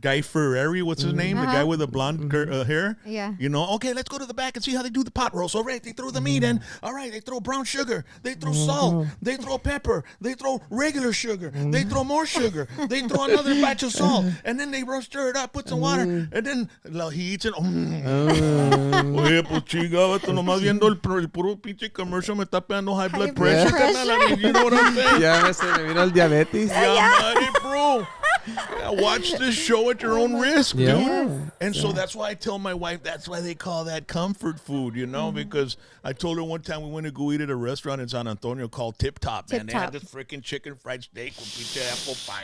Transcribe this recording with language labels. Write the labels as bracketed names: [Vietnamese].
[English] Guy Ferrari, what's his name? The guy with the blonde hair? Yeah. You know, okay, let's go to the back and see how they do the pot roast. All right, they throw the meat in. All right, they throw brown sugar. They throw salt. They throw pepper. They throw regular sugar. They throw more sugar. They throw another batch of salt. And then they stir it up, put some water. And then he eats it. [Spanish] Oye, pues chingado, esto nomás viendo el puro pinche commercial me está pegando [English] high blood pressure. You know what I'm saying? [Spanish] Ya se me vino el diabetes. [English] Yeah, bro. Watch this show at your own risk, dude. And so that's why I tell my wife, that's why they call that comfort food, you know, because I told her one time we went to go eat at a restaurant in San Antonio called Tip Top, man. They had this freaking chicken fried steak with pizza apple pie.